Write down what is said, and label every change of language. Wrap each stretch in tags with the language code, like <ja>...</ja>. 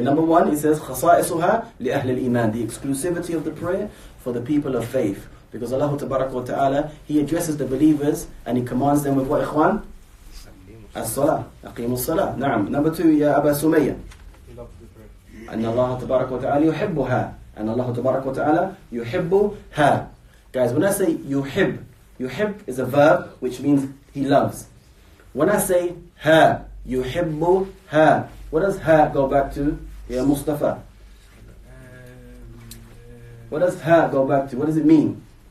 <en>Number 1, it says</en> <ar>خصائصها لأهل الإيمان.</ar> <en>The exclusivity of the prayer for the people of faith. Because Allah Tabarak wa Ta'ala, He addresses the believers and He commands them with what, ikhwan?</en> <ar>As-salah. أقيموا الصلاة. نعم.</ar> <en>Number 2,</en> <ar>يا أبا سمية. أن الله تبارك وتعالى يحبها. أن الله تبارك وتعالى يحبها.</ar> <en>Guys, when I say yuhib is a verb which means He loves. When I say ha, yuhibbuha, what does ha go back to? Ya Mustafa. What does ha go back to? What does it mean?</en>